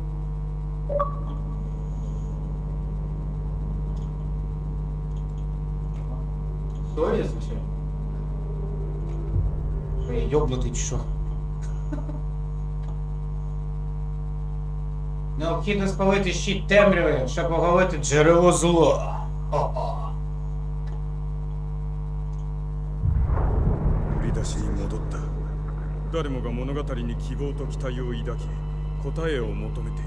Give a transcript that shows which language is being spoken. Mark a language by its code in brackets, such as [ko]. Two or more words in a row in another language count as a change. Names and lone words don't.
[uk] Сорі, звичайно. Ой, йоблутий чи що? Необхідно спалити щит темряви, щоб оголити джерело зла. О-о. [ja] 振り出しに戻った。誰もが物語に希望と期待を抱き、答えを求めている。